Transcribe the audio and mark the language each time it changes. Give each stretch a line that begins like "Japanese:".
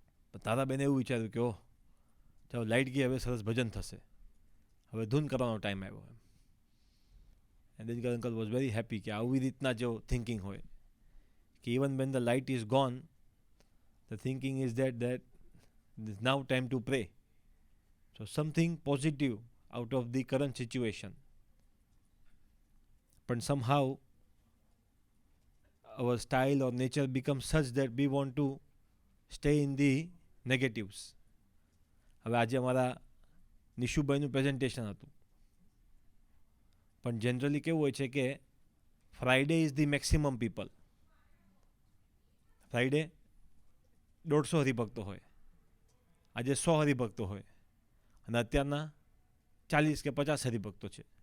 Gujarati: પણ તારાબેને એવું વિચાર્યું કે ઓહ ચાલો લાઇટ ગઈ, હવે સરસ ભજન થશે, હવે ધૂન કરવાનો ટાઈમ આવ્યો એમ.
English: and Dinkar uncle was very happy
Gujarati: કે આવી રીતના જો થિંકિંગ હોય કે
English: Even when the light is gone the thinking is that it's now time to pray. So something positive out of the current situation. But somehow our style or nature becomes such that we want to stay in the negatives.
Gujarati: હવે આજે અમારા નિશુભાઈનું presentation હતું, પણ generally કેવું હોય છે કે
English: Friday is the maximum people.
Gujarati: Friday 150 હરિભક્તો હોય, આજે 100 હરિભક્તો હોય અને અત્યારના 40 કે 50 હરિભક્તો છે.